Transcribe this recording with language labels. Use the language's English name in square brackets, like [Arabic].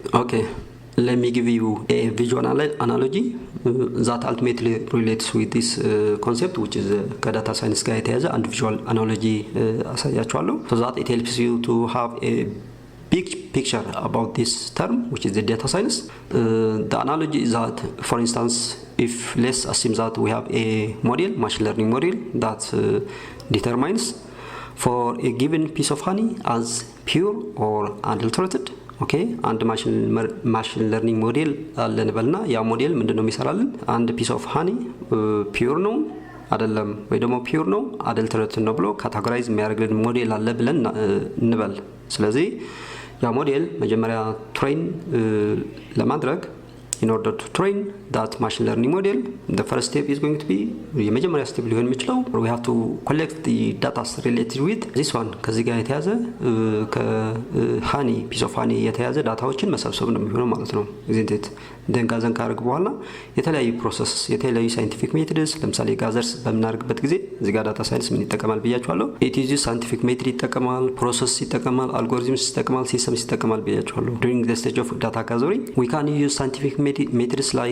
[English] okay, let me give you a visual analogy that ultimately relates with this concept which is [Amharic] ከዳታ ሳይንስ ጋር የተያዘ አንድ visual analogy አሳያችኋለሁ [English] so that it helps you to have a big picture about this term which is the data science. The analogy is that for instance if let's assume that we have a model, machine learning model that determines for a given piece of honey as pure or adulterated. [Amharic] okay, አንድ ማሽን ለርኒንግ ሞዴል አለን በልና ያ ሞዴል ምንድነው የሚሰራልን አንድ ፒስ ኦፍ ሃኒ ፒውር ነው አይደለም ወይ ደግሞ ፒውር ነው አደልተሬትድ ነው ብሎ ካታጎራይዝ የሚያደርግልን ሞዴል አለ ብለን እንበል። ስለዚህ ያ ሞዴል መጀመሪያ ትሬን ለማድረግ [English] in order to train that machine learning model the first step is going to be [Amharic] የመጀመሪያ ስቴፕ ሊሆን የሚችለው [English] we have to collect the data related with this one [Amharic] ከዚህ ጋር የተያዘ ከሃኒ [English] piece of honey [Amharic] የተያዘ ዳታዎችን መሰብሰብ ነው የሚሆነው ማለት ነው [English] isn't it? [Amharic] then ጋዘን ካደረግ በኋላ የተለያዩ ፕሮሰስ የተለያዩ ሳይንቲፊክ ሜቶድስ ለምሳሌ ጋዘርስ በምናደርግበት ጊዜ እዚህ ጋር ዳታ ሳይንስ ምን ይጠቀማል ብያችኋለሁ [English] it is scientific method [Amharic] ይጠቀማል ፕሮሰስ ይጠቀማል አልጎሪዝምስ ይጠቀማል ሲስተምስ ይጠቀማል ብያችኋለሁ [English] during the stage of data gathering we can use scientific methods